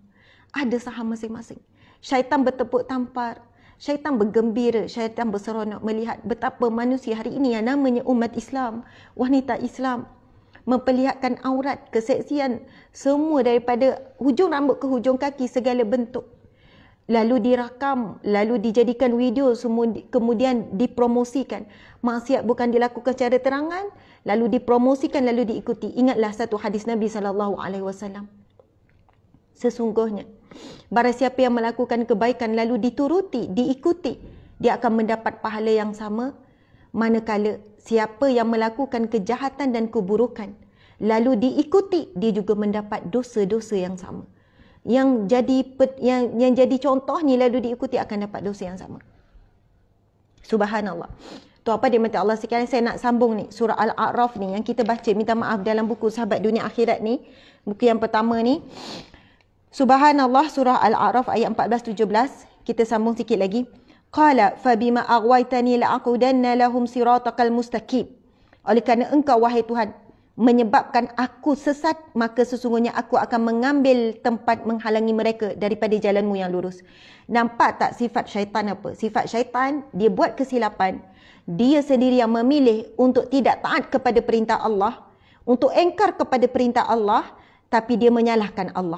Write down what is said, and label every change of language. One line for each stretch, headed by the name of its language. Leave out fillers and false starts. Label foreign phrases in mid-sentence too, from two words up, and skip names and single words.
Malay: Ada saham masing-masing. Syaitan bertepuk tampar, syaitan bergembira, syaitan berseronok melihat betapa manusia hari ini yang namanya umat Islam, wanita Islam, memperlihatkan aurat, keseksian, semua daripada hujung rambut ke hujung kaki, segala bentuk. Lalu dirakam, lalu dijadikan video, semua kemudian dipromosikan. Maksiat bukan dilakukan secara terangan, lalu dipromosikan, lalu diikuti. Ingatlah satu hadis Nabi SAW. Sesungguhnya, barang siapa yang melakukan kebaikan lalu dituruti, diikuti, dia akan mendapat pahala yang sama. Manakala siapa yang melakukan kejahatan dan keburukan lalu diikuti, dia juga mendapat dosa-dosa yang sama. Yang jadi contohnya lalu diikuti akan dapat dosa yang sama. Subhanallah. Tu apa dia minta Allah sekalian, saya nak sambung ni surah Al-A'raf ni yang kita baca, minta maaf, dalam buku Sahabat Dunia Akhirat ni, buku yang pertama ni. Subhanallah, surah Al-A'raf ayat 14-17. Kita sambung sikit lagi.
Arabic: قال فبما أغويتني لأقعدن لهم صراطك المستقيم.
Malay: Oleh kerana engkau wahai Tuhan menyebabkan aku sesat, maka sesungguhnya aku akan mengambil tempat menghalangi mereka daripada jalanmu yang lurus. Nampak tak sifat syaitan apa? Sifat syaitan, dia buat kesilapan, dia sendiri yang memilih untuk tidak taat kepada perintah Allah, untuk engkar kepada perintah Allah, tapi dia menyalahkan Allah.